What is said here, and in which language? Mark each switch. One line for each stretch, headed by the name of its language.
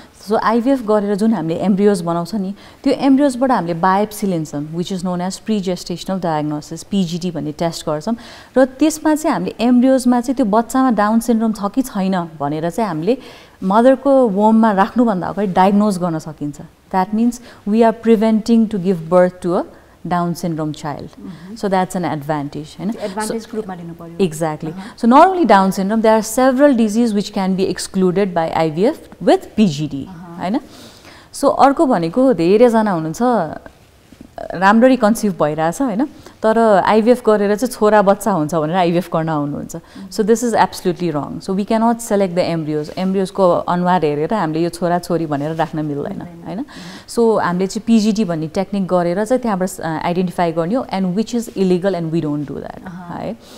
Nepali: So IVF गरेर जुन हामीले एम्ब्रियोज बनाउँछ नि त्यो एम्ब्रियोजबाट हामीले बायोप्सी लिन्छौँ which is known as pre gestational diagnosis PGT भन्ने टेस्ट गर्छौँ र त्यसमा चाहिँ हामीले एम्ब्रियोजमा चाहिँ त्यो बच्चामा डाउन सिन्ड्रोम छ कि छैन भनेर चाहिँ हामीले मदरको वोममा राख्नुभन्दा अगाडि डायग्नोज गर्न सकिन्छ that means we are preventing to give birth to a Down syndrome child.
English: So that's an advantage.
Nepali: Advantage group ma linu paryo.
English: Exactly. So not only Down syndrome, there are several diseases which can be excluded by IVF with PGD.
Nepali: So अर्को भनेको धेरै जना हुनुहुन्छ राम्ररी conceive भइरहेछ हैन तर IVF गरेर चाहिँ छोरा बच्चा हुन्छ भनेर आइभीएफ गर्न आउनुहुन्छ so this is absolutely wrong so we can not select the एम्ब्रियोजको अनुहार हेरेर हामीले यो छोरा छोरी भनेर राख्न मिल्दैन हैन सो हामीले चाहिँ पिजिटी भन्ने टेक्निक गरेर चाहिँ त्यहाँबाट आइडेन्टिफाई गर्ने हो and which is illegal and we don't do that है